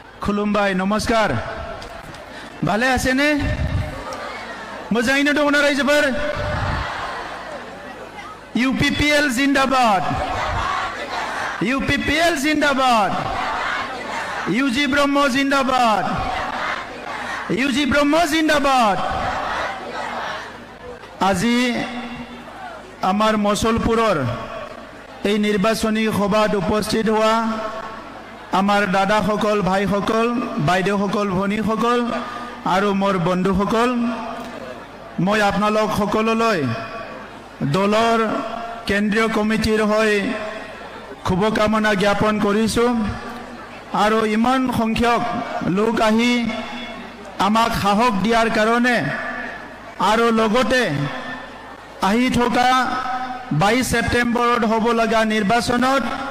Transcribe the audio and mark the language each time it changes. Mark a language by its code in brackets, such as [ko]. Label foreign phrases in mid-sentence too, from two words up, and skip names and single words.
[brx] खुलुमबाय नमस्कार भाले आसेने मोजाङैनो दङ ना रायजोफोर UPPL जिंदाबाद UPPL जिंदाबाद UG ब्रह्म जिंदाबाद UG ब्रह्म जिंदाबाद [as] আজি আমাৰ মছলপুৰৰ এই নিৰ্বাচনী সভাত উপস্থিত হোৱা আমাৰ দাদাসকল ভাইসকল বাইদেউসকল ভনীসকল আৰু মোৰ বন্ধুসকল মই আপোনালোক সকলোলৈ দলৰ কেন্দ্ৰীয় কমিটিৰ হৈ শুভকামনা জ্ঞাপন কৰিছোঁ আৰু ইমান সংখ্যক লোক আহি আমাক সাহস দিয়াৰ কাৰণে আৰু লগতে আহি থকা 22 সেপ্টেম্বৰত হ'ব লগা নিৰ্বাচনত